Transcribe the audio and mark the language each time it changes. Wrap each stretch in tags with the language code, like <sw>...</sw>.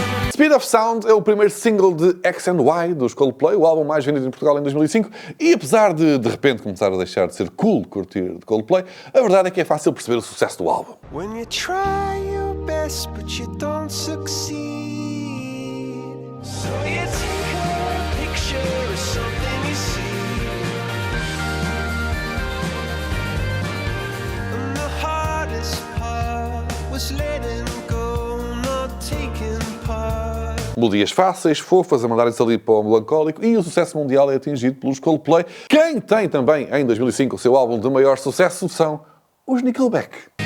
<pt>Speed of Sound é o primeiro single de X and Y dos Coldplay, o álbum mais vendido em Portugal em 2005, e apesar de repente começar a deixar de ser cool curtir de Coldplay, a verdade é que é fácil perceber o sucesso do álbum.</pt> <en>When you try your best but you don't succeed, so you take a picture of something you see, and the hardest part was letting go, not taking part.</en> <pt>Melodias fáceis, fofas, a mandarem-se ali para o melancólico, e o sucesso mundial é atingido pelos Coldplay. Quem tem também, em 2005, o seu álbum de maior sucesso são os Nickelback.</pt>